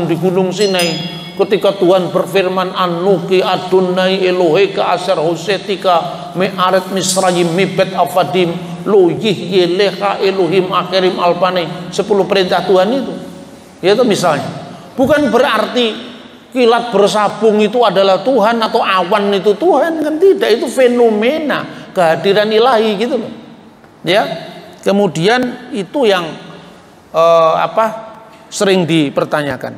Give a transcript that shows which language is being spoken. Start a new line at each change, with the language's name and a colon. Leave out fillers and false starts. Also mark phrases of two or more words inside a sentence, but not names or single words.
Indonesian: di Gunung Sinai, ketika Tuhan berfirman,
Hebrew: אנכי אדני אלהיך אשר הוצאתיך מארץ מצרים מבית עבדים לא יהיה לך אלהים אחרים על פני, 10
Indonesian: perintah Tuhan itu. Itu misalnya, bukan berarti kilat bersabung itu adalah Tuhan atau awan itu Tuhan, kan tidak, itu fenomena kehadiran ilahi gitu loh. Ya. Kemudian itu yang sering dipertanyakan.